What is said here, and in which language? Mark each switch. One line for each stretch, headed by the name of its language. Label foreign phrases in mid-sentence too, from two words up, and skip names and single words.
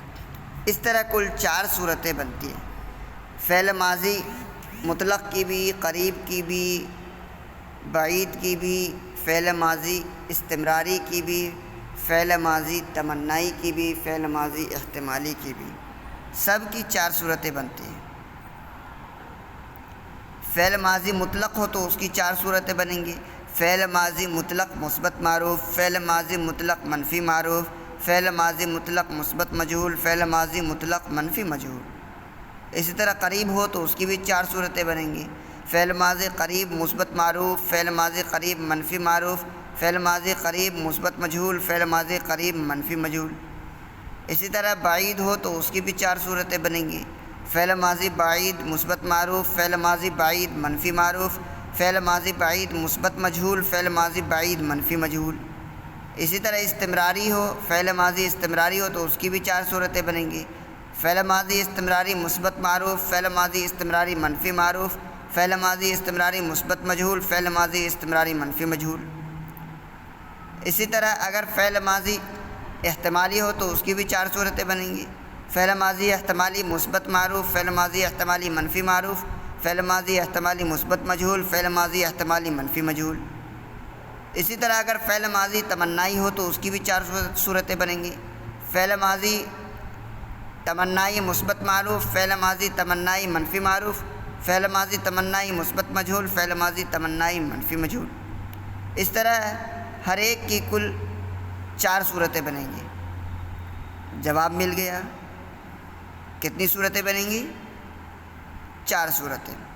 Urdu: اس طرح کل 4 صورتیں بنتی ہیں۔ فعل ماضی مطلق کی بھی، قریب کی بھی، بعید کی بھی، فعل ماضی استمراری کی بھی، فعل ماضی تمنائی کی بھی، فعل ماضی احتمالی کی بھی، سب کی 4 صورتیں بنتی ہیں۔ فعل ماضی مطلق ہو تو اس کی 4 صورتیں بنیں گی۔ فعل ماضی مطلق مثبت معروف، فعل ماضی مطلق منفی معروف، فعل ماضی مطلق مثبت مجہول، فعل ماضی مطلق منفی مجہول۔ اسی طرح قریب ہو تو اس کی بھی 4 صورتیں بنیں گی۔ فعل ماضی قریب مثبت معروف، فعل ماضی قریب منفی معروف، فعل ماضی قریب مثبت مجہول، فعل ماضی قریب منفی مجہول۔ اسی طرح بعید ہو تو اس کی بھی 4 صورتیں بنیں گی۔ فعل ماضی بعید مثبت معروف، فعل ماضی بعید منفی معروف، فعل ماضی بعید مثبت مجہول، فعل ماضی بعید منفی مجہول۔ اسی طرح استمراری ہو، فعل ماضی استمراری ہو تو اس کی بھی 4 صورتیں بنیں گی۔ فعل ماضی استمراری مثبت معروف، فعل ماضی استمراری منفی معروف، فعل ماضی استمراری مثبت مجہول، فعل ماضی استمراری منفی مجہول۔ اسی طرح اگر فعل ماضی احتمالی ہو تو اس کی بھی 4 صورتیں بنیں گی۔ فعل ماضی احتمالی مثبت معروف، فعل ماضی احتمالی منفی معروف، فعل ماضی احتمالی مثبت مجہول، فعل ماضی احتمالی منفی مجہول۔ اسی طرح اگر فعل ماضی تمنائی ہو تو اس کی بھی 4 صورتیں بنیں گی۔ فعل ماضی تمنائی مثبت معروف، فعل ماضی تمنائی منفی معروف، فعل ماضی تمنائی مثبت مجہول، فعل ماضی تمنائی منفی مجہول۔ اس طرح ہر ایک کی کل 4 صورتیں بنیں گی۔ جواب مل گیا۔ کتنی صورتیں بنیں گی؟ 4 صورتیں۔